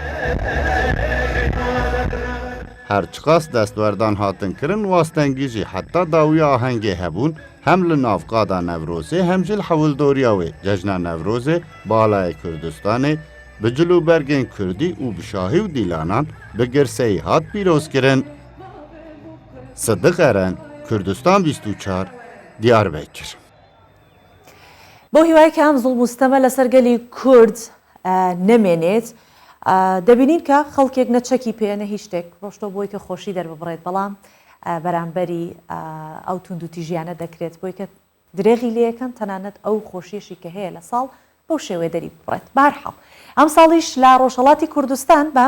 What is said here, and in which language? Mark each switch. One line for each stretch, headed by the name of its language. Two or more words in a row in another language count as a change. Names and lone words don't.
Kurdish: Her çiqas destwerdan hatin kirin û astengî jî heta dawiya ahengê hebûn hem li nav qada Newrozê hem jî li hewildoriya wê cejna Newrozê Balayê Kurdistanê bi cilûbergên Kurdî û bi şahî û dîlanan bi girseyî hat pîrozkirin. Sıddık Eren, Kurdistan 24, Diyarbekir.
Central Kurdish: بۆ هیوایەکە ئەم زوڵم مستەمە لەسەر گەلی کورد نەمێنێت دەبینین کە خەڵکێک نەچەکی پێێنە هیچ شتێک ڕۆشتۆ بۆی کە خۆشی دەربڕێت بەڵام بەرامبەری ئەو تونند و تیژیانە دەکرێت بۆی کە درێغی لەکەن تەنانەت ئەو خۆشیێشی کە هەیە لە ساڵ بەو شێوێ دەری بڕێت بارحاڵ ئەم ساڵیش لە ڕۆژهەڵاتی کوردستان بە